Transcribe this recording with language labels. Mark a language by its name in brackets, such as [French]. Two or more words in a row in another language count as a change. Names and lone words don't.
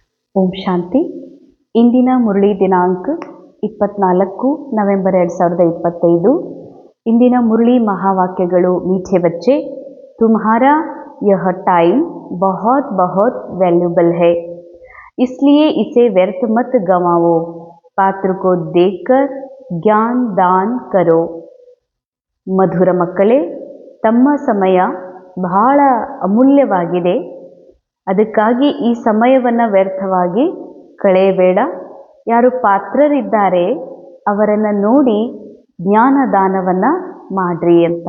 [Kannada] ಓಂ ಶಾಂತಿ. ಇಂದಿನ ಮುರಳಿ ದಿನಾಂಕ 24 ನವೆಂಬರ್ 2025. ಇಂದಿನ ಮುರಳಿ ಮಹಾವಾಕ್ಯಗಳು. [Hindi] मीठे बच्चे, तुम्हारा यह टाइम बहुत बहुत वैल्यूबल है, इसलिए इसे व्यर्थ मत गंवाओ. पात्र को देखकर ज्ञान दान करो. [Kannada] ಮಧುರ ಮಕ್ಕಳೇ, ತಮ್ಮ ಸಮಯ ಬಹಳ ಅಮೂಲ್ಯವಾಗಿದೆ. ಅದಕ್ಕಾಗಿ ಈ ಸಮಯವನ್ನು ವ್ಯರ್ಥವಾಗಿ ಕಳೆಯಬೇಡ. ಯಾರು ಪಾತ್ರರಿದ್ದಾರೆ ಅವರನ್ನು ನೋಡಿ ಜ್ಞಾನದಾನವನ್ನು ಮಾಡ್ರಿ ಅಂತ.